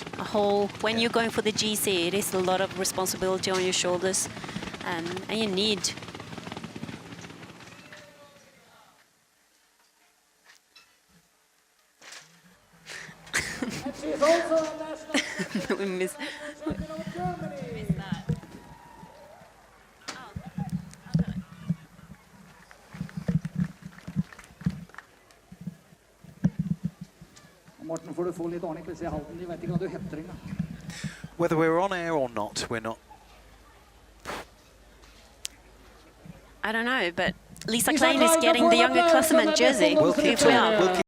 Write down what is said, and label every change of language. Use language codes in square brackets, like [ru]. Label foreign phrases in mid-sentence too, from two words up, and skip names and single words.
[en] When you're going for the GC, it is a lot of responsibility on your shoulders, and you need. She's also a national We miss. [no] Morten, får du få litt ordning plutselig i halten. De vet ikke hva du heter engang. [en] Whether we're on air or not, we're not. I don't know, but Lisa Klein is getting the younger Klasseman jersey. We'll keep If we are. talking.